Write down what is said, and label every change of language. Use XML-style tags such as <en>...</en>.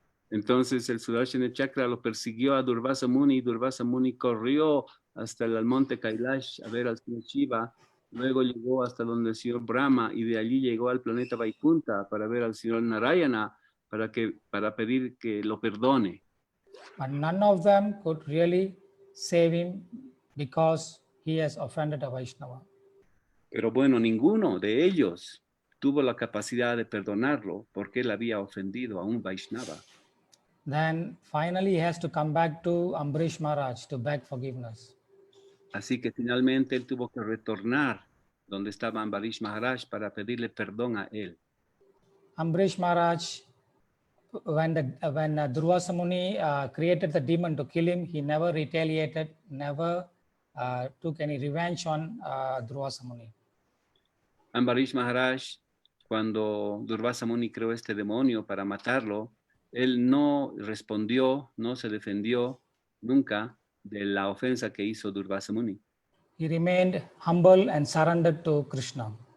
<es>Entonces el Sudarshana Chakra lo persiguió a Durvasa Muni y Durvasa Muni corrió hasta el monte Kailash a ver al señor Shiva, luego llegó hasta donde el señor Brahma y de allí llegó al planeta Vaikuntha para ver al señor Narayana para pedir que lo perdone.</es> <en>But none of them could really save him because he has offended a Vaishnava.</en> <es>Pero bueno, ninguno de ellos tuvo la capacidad de perdonarlo porque él había ofendido a un Vaishnava.</es> <en>Then finally he has to come back to Ambrish Maharaj to beg forgiveness.</en> <es>Así que finalmente él tuvo que retornar donde estaba Ambarish Maharaj para pedirle perdón a él.</es> <en>Ambrish Maharaj, when Durvasa Muni created the demon to kill him, he never retaliated, never took any revenge on Durvasa Muni.</en> <es>Ambarish Maharaj, cuando Durvasa Muni creó este demonio para matarlo, él no respondió, no se defendió nunca de la ofensa que hizo Durvasa Muni.</es> <en>He remained humble and surrendered to Krishna.</en>